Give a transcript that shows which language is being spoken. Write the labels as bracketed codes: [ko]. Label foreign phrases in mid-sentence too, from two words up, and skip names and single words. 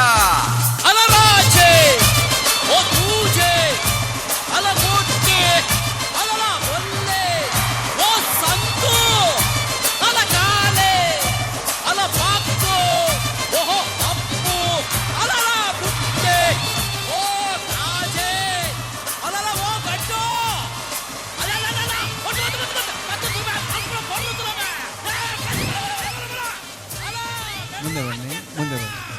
[tcy] ಅಲರಾಜೆ ಓ ತೂಜೆ ಅಲ ಗೊಟ್ಟೆ ಅಲಲ ಒಲ್ಲೆ ಓ ಸಂತು ಅಲ ಕಾಲೆ ಅಲ ಪಾಪು ಓಹೋ ಅಪ್ಪು ಅಲಲ ಬುಟ್ಟೆ ಓ ರಾಜೆ ಅಲಲ ಓ ಗಡ್ಡು ಅಲಲಲ ಒಟ್ಟು ಮತ್ತೆ ತುಬೆ ಅಂಕುಳ ಕೊಲ್ಲು ತುಬೆ [kn] ಮುಂದೆ ಬನ್ನಿ, ಮುಂದೆ ಬನ್ನಿ.